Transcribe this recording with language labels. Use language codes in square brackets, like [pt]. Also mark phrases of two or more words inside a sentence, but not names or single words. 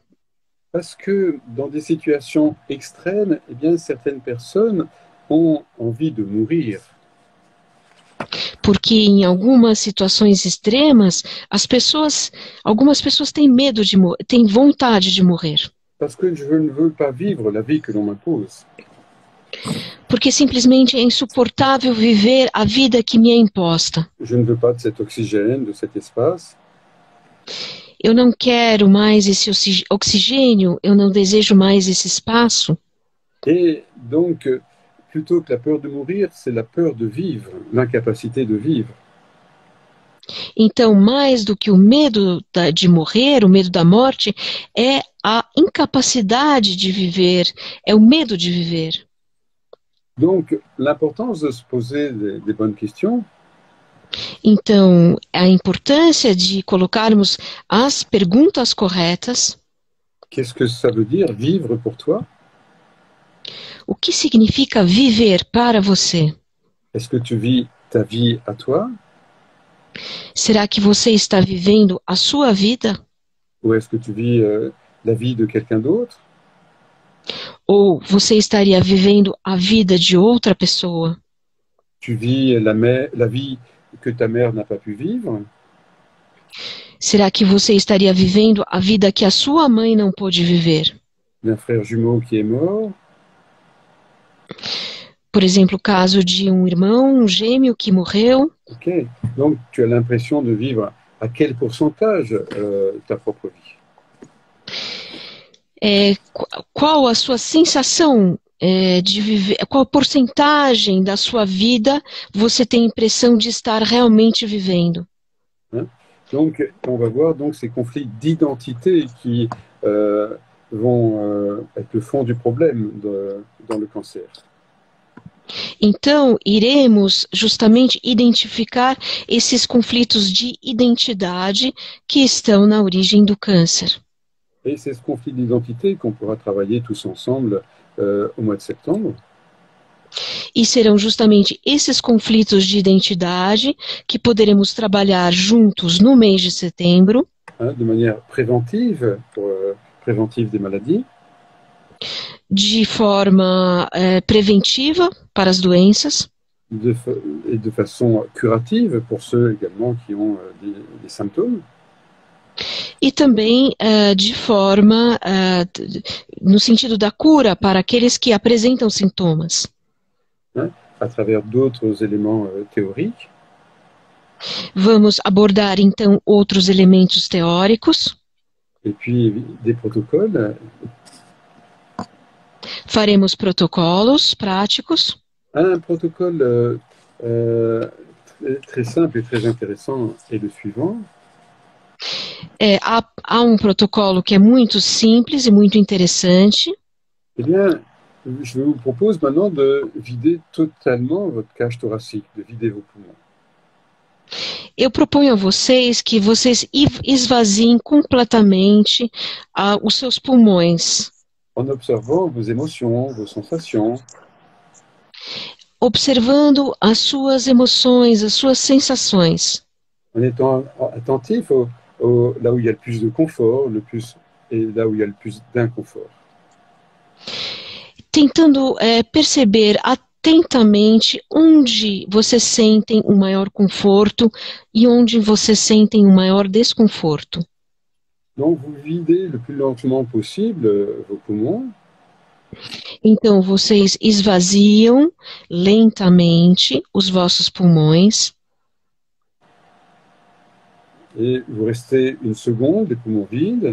[fr] Parce que dans des situations extrêmes, eh bien, certaines personnes ont envie de mourir. [pt] Porque em algumas situações extremas, algumas pessoas têm medo de morrer, têm vontade de morrer. [fr] Parce que je ne veux pas vivre la vie que l'on m'impose. [pt] Porque simplesmente é insuportável viver a vida que me é imposta. [fr] Je ne veux pas de cet oxygène, de cet espace. [pt] Eu não quero mais esse oxigênio, eu não desejo mais esse espaço. [fr] Et donc, plutôt que la peur de mourir, c'est la peur de vivre, l'incapacité de vivre. [pt] Então, mais do que o medo de morrer, o medo da morte, é a incapacidade de viver, é o medo de viver. [fr] Donc, l'importance de se poser des bonnes questions. [pt] Então, a importância de colocarmos as perguntas corretas. [fr] Qu'est-ce que ça veut dire, vivre pour toi? [pt] O que significa viver para você? [fr] Est-ce que tu vis ta vie à toi? [pt] Será que você está vivendo a sua vida? [fr] Ou est-ce que tu vis la vie de quelqu'un d'autre? [pt] Ou você estaria vivendo a vida de outra pessoa? [fr] Tu vis la vie que ta mère n'a pas pu vivre? [pt] Será que você estaria vivendo a vida que a sua mãe não pôde viver? [fr] D'un frère jumeau qui est mort? [pt] Por exemplo, o caso de um irmão, um gêmeo que morreu. Ok. [fr] Donc, tu as l'impression de vivre à quel pourcentage ta propre vie? [pt] Qual a sua sensação de viver, qual porcentagem da sua vida você tem a impressão de estar realmente vivendo? [fr] Donc, on va voir donc ces conflits d'identité qui vont être le fond du problème dans le cancer. [pt] Então, iremos justamente identificar esses conflitos de identidade que estão na origem do câncer. [fr] Et c'est ce conflit d'identité qu'on pourra travailler tous ensemble au mois de septembre. [pt] E serão justamente esses conflitos de identidade que poderemos trabalhar juntos no mês de setembro. [fr] De manière préventive, préventive des maladies. [pt] De forma preventiva para as doenças. [fr] Et de façon curative pour ceux également qui ont des symptômes. [pt] E também de forma, no sentido da cura para aqueles que apresentam sintomas. [fr] À travers d'autres éléments théoriques. [pt] Vamos abordar então outros elementos teóricos. [fr] Et puis des protocoles. [pt] Faremos protocolos práticos. [fr] Un protocole très simple et très intéressant est le suivant. [pt] Há um protocolo que é muito simples e muito interessante. [fr] Eh bien, je vous propose maintenant de vider totalement votre cage thoracique, de vider vos poumons. [pt] Eu proponho a vocês que vocês esvaziem completamente os seus pulmões. [fr] En observant vos émotions, vos sensations. [pt] Observando as suas emoções, as suas sensações. [fr] En étant attentif là où il y a le plus de confort, et là où il y a le plus d'inconfort. [pt] Tentando perceber atentamente onde vocês sentem um maior conforto e onde vocês sentem um maior desconforto. [fr] Donc vous videz le plus lentement possible vos poumons. [pt] Então vocês esvaziam lentamente os vossos pulmões. [fr] Et vous restez une seconde, les poumons vides.